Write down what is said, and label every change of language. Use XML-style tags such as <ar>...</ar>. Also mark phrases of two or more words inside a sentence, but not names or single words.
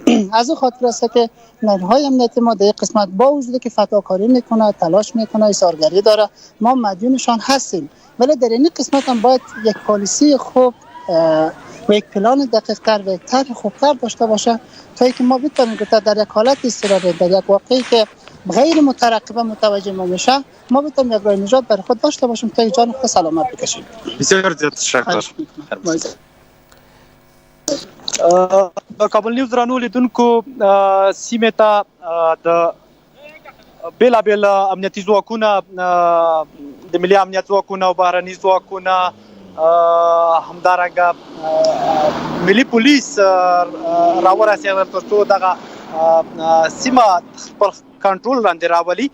<fa>از این خاطر است که نیروهای امنیتی ما در قسمت با وجودی که فداکاری میکنه، تلاش میکنه، ایثارگری داره، ما مدیونشان هستیم، ولی در این قسمت هم باید یک پالیسی خوب و یک پلان دقیق تر و یک طرح خوبتر داشته باشه تا اینکه ما بتونیم که در یک حالت اضطراری، در یک واقعی که غیر مترقبه متوجه ما میشه، ما بتونیم یک راه نجات برای خود داشته باشیم تا جان خود سلامت بکشیم. بسیار زیاد تشکر.</fa> <ps>کابل نیوز رانو لیدونکو سیمه ته د بیلابیل امنیتي ځواکونه د ملي امنیت ځواکونه او بهرني ځواکونه همدارنګه ملي پولیس راورسېدل تر څو دغه سیمه خپل کنټرول لاندې راولي.</ps>